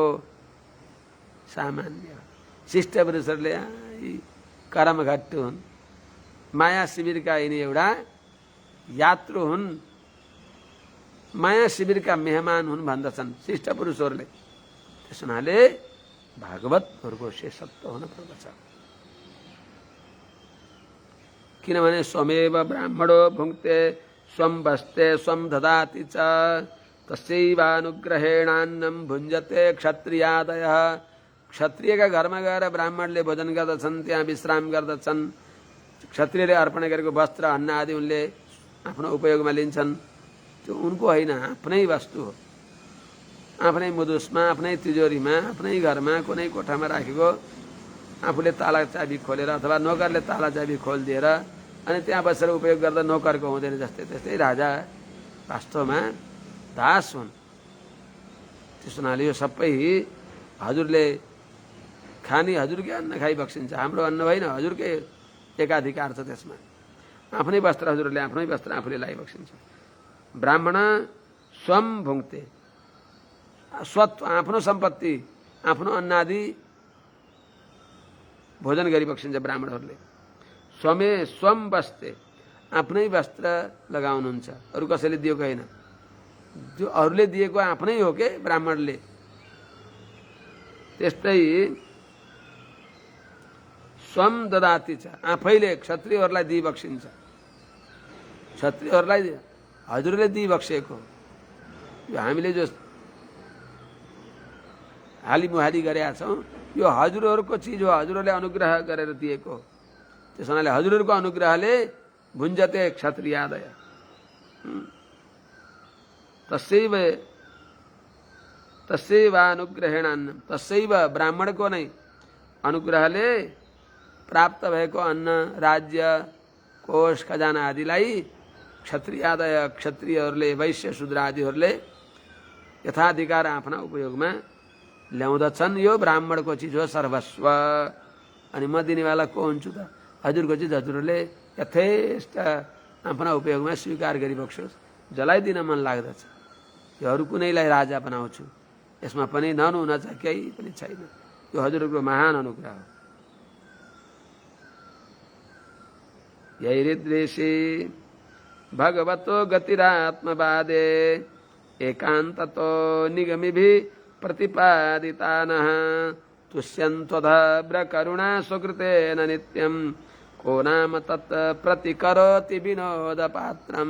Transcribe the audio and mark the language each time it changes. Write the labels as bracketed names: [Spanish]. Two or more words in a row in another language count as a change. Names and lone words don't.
[Nepali] सामान्य शिष्ट पुरुषहरूले कर्मघट्टु हुन्, माया शिविरका यिनी एउटा यात्रु हुन्, माया शिविरका मेहमान हुन् भन्दछन् शिष्ट पुरुषहरूले। त्यस हुनाले भागवतहरूको शेषत्व हुन पर्दछ। [Sanskrit] किनभने स्वमेव ब्राह्मणो भुङ्क्ते स्वं बस्ते स्वं ददाति च तस्यैवानुग्रहेणान्नं भुञ्जते क्षत्रियादयः। [Nepali] क्षत्रियका घरमा गएर ब्राह्मणले भोजन गर्दछन्, त्यहाँ विश्राम गर्दछन्। क्षत्रियले अर्पण गरेको वस्त्र अन्न आदि उनले आफ्नो उपयोगमा लिन्छन्। त्यो उनको होइन, आफ्नै वस्तु हो। आफ्नै मुदुसमा, आफ्नै तिजोरीमा, आफ्नै घरमा कुनै कोठामा राखेको, आफूले ताला चाबी खोलेर अथवा नोकरले ताला चाबी खोलिदिएर अनि त्यहाँ बसेर उपयोग गर्दा नोकरको हुँदैन जस्तै त्यस्तै राजा वास्तवमा दास हुन्। त्यस हुनाले यो सबै हजुरले खाने, हजुरकै अन्न खाइबक्सिन्छ। हाम्रो अन्न होइन, हजुरकै एकाधिकार छ त्यसमा। आफ्नै वस्त्र हजुरले आफ्नै वस्त्र आफूले लगाइबक्सिन्छ। [Sanskrit] ब्राह्मण स्वम भुङ्क्ते, [Nepali] स्वत्व आफ्नो सम्पत्ति, आफ्नो अन्न आदि भोजन गरिबक्सिन्छ ब्राह्मणहरूले। [Sanskrit] स्वमे स्वम बस्ते, [Nepali] आफ्नै वस्त्र लगाउनुहुन्छ, अरू कसैले दिएको होइन। जो अरूले दिएको आफ्नै हो के ब्राह्मणले। त्यस्तै [Sanskrit] स्वम ददाति [Nepali] छ, आफैले क्षत्रियहरूलाई दिइबक्सिन्छ। क्षत्रियहरूलाई हजुरले दिइबक्सेको, यो हामीले जो हालिमुहाली गरेका छौँ यो हजुरहरूको चिज हो, हजुरहरूले अनुग्रह गरेर दिएको। त्यस हुनाले हजुरहरूको अनुग्रहले [Sanskrit] भुञ्जते क्षत्रियादय। तस्यैव अनुग्रहेणान्न, तस्यैव [Nepali] ब्राह्मणको नै अनुग्रहले प्राप्त भएको अन्न, राज्य, कोष, खजाना आदिलाई क्षत्रियादय क्षत्रियहरूले, वैश्य शूद्र आदिहरूले यथाधिकार आफ्ना उपयोगमा ल्याउँदछन्। यो ब्राह्मणको चिज हो सर्वस्व। अनि म दिनेवाला को हुन्छु त? हजुरको चिज हजुरहरूले यथेष्ट आफ्ना उपयोगमा स्वीकार गरिबक्सोस्। जलाइदिन मन लाग्दछ, यो अरू कुनैलाई राजा बनाउँछु, यसमा पनि नहुन छ, केही पनि छैन। यो हजुरको महान अनुग्रह हो। [Sanskrit] यैरिद्वेषी भगवतो गतिरात्मवादे एकान्ततो निगमिभिः प्रतिपादितानः तुष्यन्त्वधब्र करुणा सुकृतेन नित्यं को नाम तत् प्रतिकरोति विनोद पात्रम।